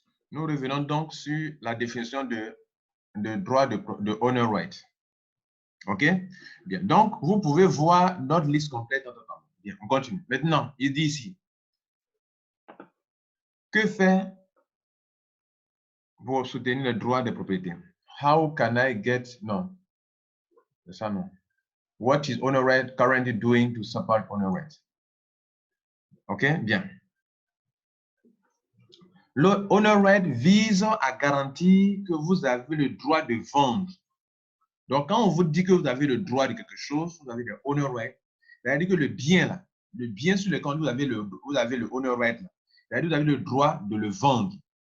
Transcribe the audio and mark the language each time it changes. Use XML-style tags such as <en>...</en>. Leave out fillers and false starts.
<fr>Nous revenons donc sur la définition de droit de honor right. OK? Bien. Donc, vous pouvez voir notre liste complète. Bien, on continue. Maintenant, il dit ici, que faire pour soutenir le droit de propriété?</fr> <en>How can I get...</en> <fr>Non, c'est ça non.</fr> <en>What is honor right currently doing to support honor right?</en> <fr>OK? Bien. Le honor right vise à garantir que vous avez le droit de vendre. Donc, quand on vous dit que vous avez le droit de quelque chose, vous avez le honor right, c'est-à-dire que le bien là, le bien sur lequel vous avez le honor right là, c'est-à-dire que vous avez le droit de le vendre.</fr>